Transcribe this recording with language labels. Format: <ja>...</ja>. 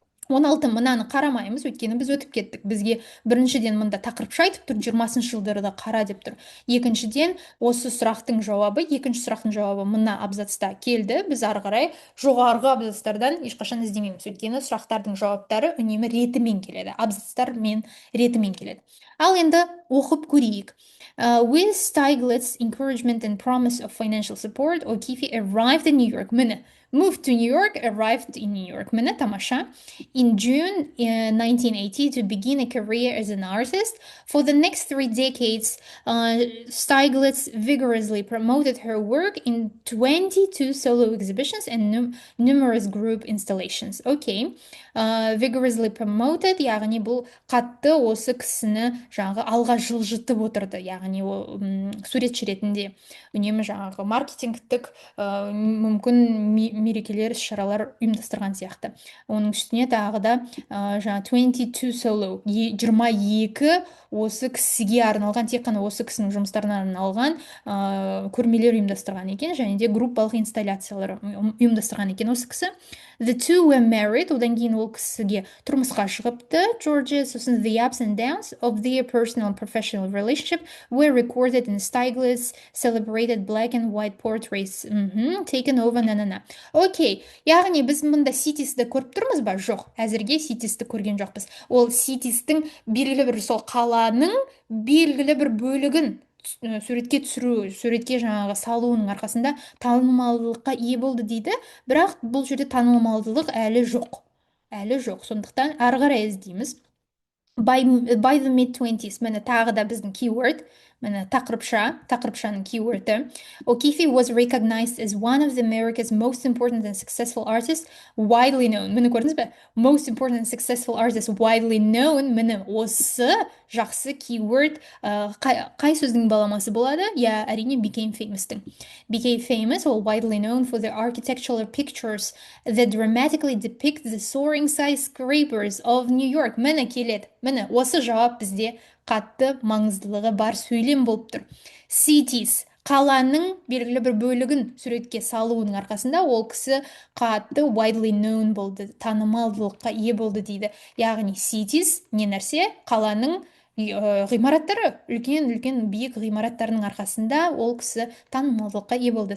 <kk>16 мынаны қарамаймыз, өйткені біз өтіп кеттік. Бізге біріншіден мында тақырыпша айтып тұр, 20-шы жылдарды қара деп тұр. Екіншіден, осы сұрақтың жауабы, екінші сұрақтың жауабы мына абзацта келді. Біз ары қарай жоғарғы абзацтардан ешқашан іздемейміз, өйткені сұрақтардың жауаптары үнемі ретімен келеді. Абзацтар мен ретімен келеді. Ал енді оқып көрейік.</kk> <en>With Steiglitz' encouragement and promise of financial support, O'Keefe arrived in New York.</en> <kk>Міне,</kk> <en>moved to New York,</en> <kk>arrived in New York. Міне, тамаша.</kk> <en>In June 1980 to begin a career as an artist. For the next 3 decades, Steiglitz vigorously promoted her work in 22 solo exhibitions and numerous group installations. Okay. Vigorously promoted,</en> <kk>яғни бұл қатты осы кісіні жаңағы алға жылжытып отырды. Яғни ол суретші ретінде үнемі жаңағы маркетингтік мүмкін мерекелер, іс-шаралар ұйымдастырған сияқты. Оның үстіне тағы да жаңа 22 solo, 22 осы кісіге арналған, тек қана осы кісінің жұмыстарына арналған көрмелер ұйымдастырған екен, және де группалық инсталляциялар ұйымдастырған екен осы кісі.</kk> <en>The two were married,</en> <kk>одан кейін ол кісіге тұрмысқа шығыпты.</kk> <en>Georgia, сосын the ups and downs of their personal and professional relationship were recorded in Steiglitz celebrated black and white portraits taken over</en> <kk>Окей, яғни біз мұнда ситисті көріп тұрмыз ба? Жоқ, әзірге ситисті көрген жоқпыз. Ол ситистің белгілі бір сол қаланың белгілі бір бөлігін суретке түсіру, суретке жаңағы салуының арқасында танымалдылыққа ие болды дейді, бірақ бұл жерде танымалдылық әлі жоқ. Сондықтан ары қарай іздейміз.</kk> <en>By the mid-20s,</en> <kk>міне тағы да біздің keyword, міне тақырыпшаның keyword'ы.</kk> <en>O'Keefe was recognized as one of America's most important and successful artists, widely known.</en> <kk>Міне көрдіңіз бе?</kk> <en>Most important and successful artists, widely known.</en> <kk>Міне осы жақсы keyword қай сөздің баламасы болады? Я әрине</kk> <en>became famous-</en> <kk>тің.</kk> <en>Became famous, or widely known for the architectural pictures that dramatically depict the soaring skyscrapers of New York.</en> <kk>Міне келеді. Міне осы жауап бізде қатты маңыздылығы бар сөйлем болып тұр. Cities, қаланың белгілі бір бөлігін суретке салуының арқасында ол кісі қатты</kk> <en>widely known</en> <kk>болды, танымалдылыққа ие болды дейді. Яғни cities не нәрсе? Қаланың ғимараттары, үлкен биік ғимараттарының арқасында ол кісі танымалдылыққа ие болды.</kk>